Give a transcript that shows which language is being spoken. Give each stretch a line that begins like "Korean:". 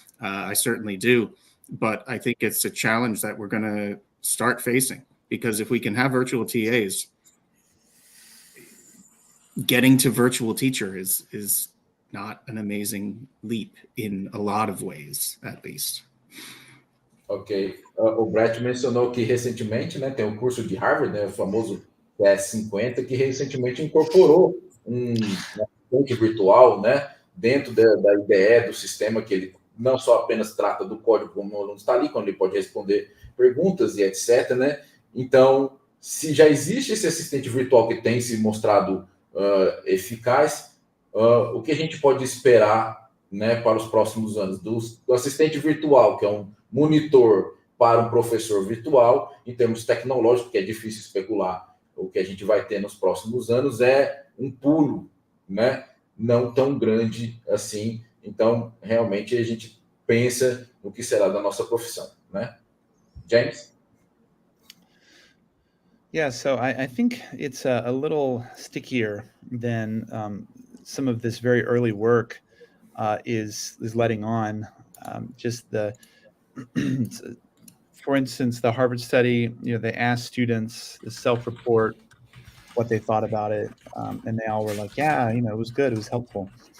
English: I certainly do. But I think it's a challenge that we're going to start facing, because if we can have virtual TAs, getting to virtual teacher is not an amazing leap in a lot of ways, at least. Ok.
Portuguese: O Brett mencionou que recentemente, né, tem um curso de Harvard, né, o famoso TS50, que recentemente incorporou um assistente virtual, né, dentro da IDE, do sistema, que ele não só apenas trata do código como o aluno está ali, quando ele pode responder perguntas e etc, né? Então, se já existe esse assistente virtual que tem se mostrado eficaz, o que a gente pode esperar, né, para os próximos anos? Do assistente virtual, que é um monitor para um professor virtual, em termos tecnológicos, que é difícil especular o que a gente vai ter nos próximos anos, é um pulo, né, não tão grande assim. Então, realmente, a gente pensa no que será da nossa profissão, né?
English: James? Yeah, so I think it's a little stickier than some of this very early work is letting on. Just for instance, the Harvard study, they asked students to self-report what they thought about it, and they all were like, yeah, it was good, it was helpful.